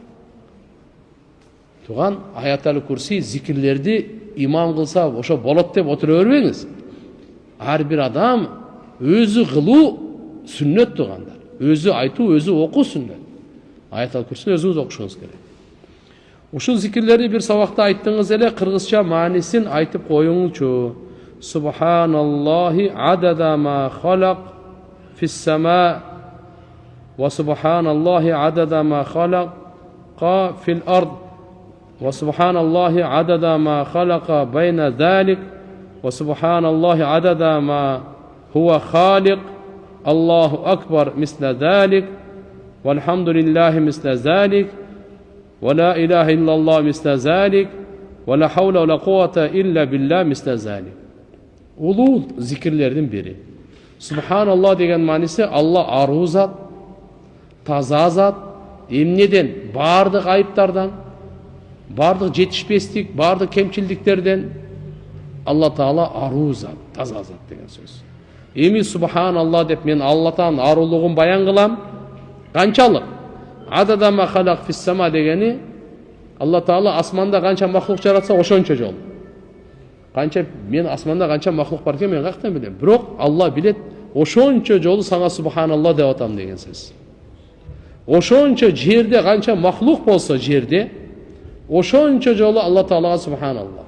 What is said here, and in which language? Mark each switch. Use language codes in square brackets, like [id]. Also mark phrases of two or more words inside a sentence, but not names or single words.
[ky] Туган аятал курси зикирлерди имам кылса ошо болот деп отура бербеңиз. Ар бир адам өзү кылуу сүннөт тугандар. Өзү айтуу, өзү окуу сүннөт. Аятал курсини өзүңүз окушуңуз керек. Ушул зикирлерди бир сабакта айттыңыз эле, кыргызча маанисин айтып коюңузчу. [ar] سبحان الله عدد ما خلق في السماء وسبحان الله عدد ما خلق في الأرض وسبحان الله عدد ما خلق بين ذلك وسبحان الله عدد ما هو خالق الله أكبر مثل ذلك والحمد لله مثل ذلك ولا إله إلا الله مثل ذلك ولا حول ولا قوة إلا بالله مثل ذلك. [ky] Улуу зикирлердин бири. Субханаллах деген мааниси Алла аруу зат, таза зат, эмнеден? Бардык айыптардан, бардык жетишпестик, бардык кемчилдиктерден Алла Таала аруу зат, таза зат деген сөз. Эми Субханаллах деп мен Аллахтан арулугун баян кылам. Канчалык? [ar] عدد ما خلق في السماء [ky] дегени Алла Таала асманда канча махлук жаратса ошончо жол. Канча мен асманда канча махлук бар экен мен каяктан билем. Бирок Алла билет, ошончо жолу сага Субханаллах деп атам деген сөз. Ошончо жерде канча махлук болсо жерде, ошончо жолу Алла Таалага Субханаллах.